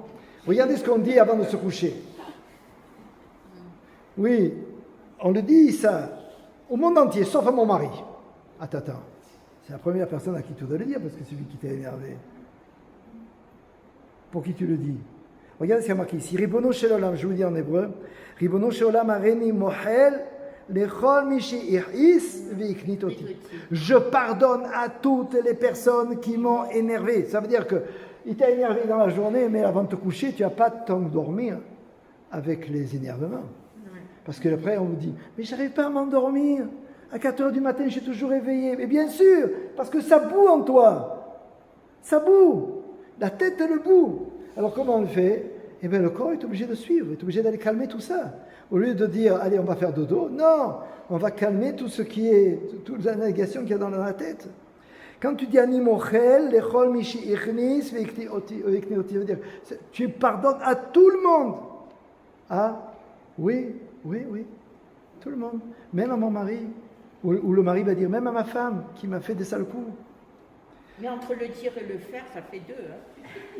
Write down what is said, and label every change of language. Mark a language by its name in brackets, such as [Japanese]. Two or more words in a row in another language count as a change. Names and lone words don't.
[French] Regardez ce qu'on dit avant de se coucher. Oui, on le dit ça au monde entier, sauf à mon mari. Attends, c'est la première personne à qui tu dois le dire, parce que c'est celui qui t'a énervé. Pour qui tu le dis? Regardez ce qu'il y a marqué ici. [Hebrew] רבונו של עולם, [French] je vous dis en hébreu. [Hebrew] רבונו של עולם הריני מוחל לכל מי שהכעיס והקניט אותי. [French] Je pardonne à toutes les personnes qui m'ont énervé. Ça veut dire que il t'a énervé dans la journée, mais avant de te coucher, tu n'as pas de temps de dormir avec les énervements. Parce que après, on vous dit, mais j'arrive pas à m'endormir. À 4 heures du matin, je suis toujours éveillé. Mais bien sûr, parce que ça boue en toi. Ça boue. La tête et le bout. Alors comment on le fait? Eh bien le corps est obligé de suivre, est obligé d'aller calmer tout ça. Au lieu de dire, allez, on va faire dodo, non, on va calmer tout ce qui est, toute la négation qu'il y a dans la tête. Quand tu dis [Hebrew] אני מוחל, לכל מי שהכעיס, והקניט אותי, [French] veut dire, tu pardonnes à tout le monde. Ah, oui, tout le monde. Même à mon mari, ou le mari va dire, même à ma femme qui m'a fait des sales coups. Mais entre le dire et le faire, ça fait 2. Hein.